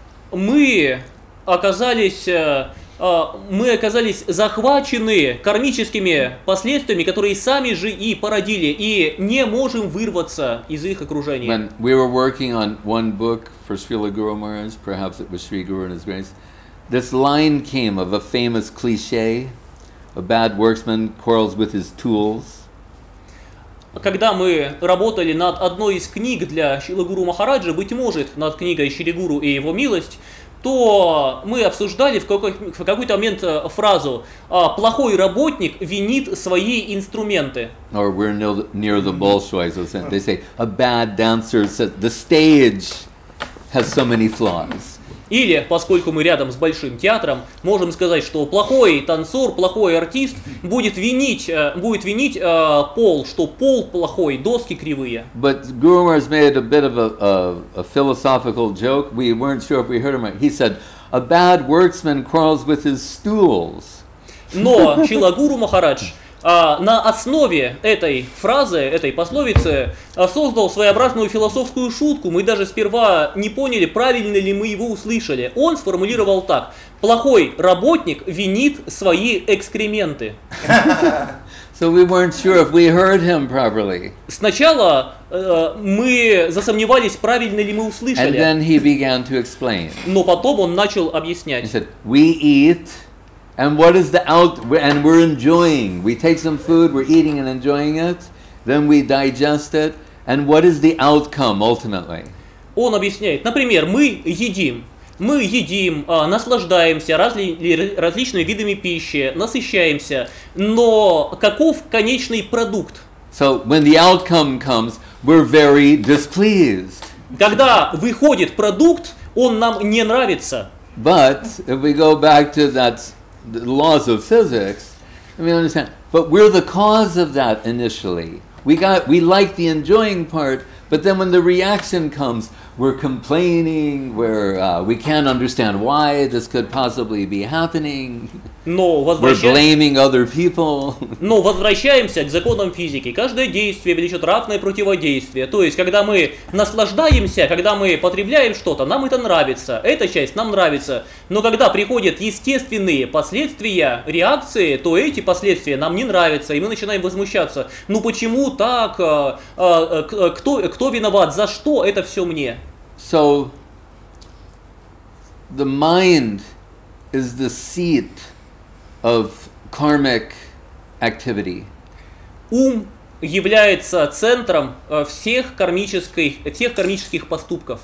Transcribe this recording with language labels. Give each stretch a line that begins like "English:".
Russian: Мы оказались захвачены кармическими последствиями, которые сами же и породили, и не можем вырваться из их окружения.
English: When we were working on one book for Srila Guru Maharaj, perhaps it was Sri Guru and His Grace, this line came of a famous cliche: a bad workman quarrels with his tools.
Russian: Когда мы работали над одной из книг для Шрилы Гуру Махараджа, быть может, над книгой Шри Гуру и его милость, то мы обсуждали в какой-то момент фразу «плохой работник винит свои инструменты».
English: Or we're near the Bolshoi, so they say a bad dancer says the stage has so many flaws.
Russian: Или, поскольку мы рядом с большим театром, можем сказать, что плохой танцор, плохой артист будет винить пол, что пол плохой, доски кривые.
English: But Guru Maharaj made a bit of a philosophical joke. We weren't sure if we heard him right. He said, "A bad workman quarrels with his stools."
Russian: Но Шрила Гуру Махарадж на основе этой фразы, этой пословицы, создал своеобразную философскую шутку. Мы даже сперва не поняли, правильно ли мы его услышали. Он сформулировал так: плохой работник винит свои экскременты.
English: So we weren't sure if we heard him properly.
Russian: Сначала мы засомневались, правильно ли мы услышали.
English: And then he began to explain.
Russian: Но потом он начал объяснять.
English: He said, "We eat. And what is the and we're enjoying. We take some food, we're eating and enjoying it, then we digest it, and what is the outcome ultimately?"
Russian: Он объясняет, например, мы едим, наслаждаемся различными видами пищи, насыщаемся, но каков конечный продукт?
English: So when the outcome comes, we're very displeased.
Russian: Когда выходит продукт, он нам не нравится.
English: But if we go back to the laws of physics, we understand. But we're the cause of that initially. We like the enjoying part, but then when the reaction comes, we're complaining. We can't understand why this could possibly be happening. We're blaming other people.
Russian: Но возвращаемся к законам физики. Каждое действие влечет равное противодействие. То есть, когда мы наслаждаемся, когда мы потребляем что-то, нам это нравится. Эта часть нам нравится. Но когда приходят естественные последствия, реакции, то эти последствия нам не нравятся. И мы начинаем возмущаться. Ну почему так? Кто виноват? За что это все мне?
English: So, the mind is the seat of karmic activity.
Russian: Ум является центром всех кармических поступков.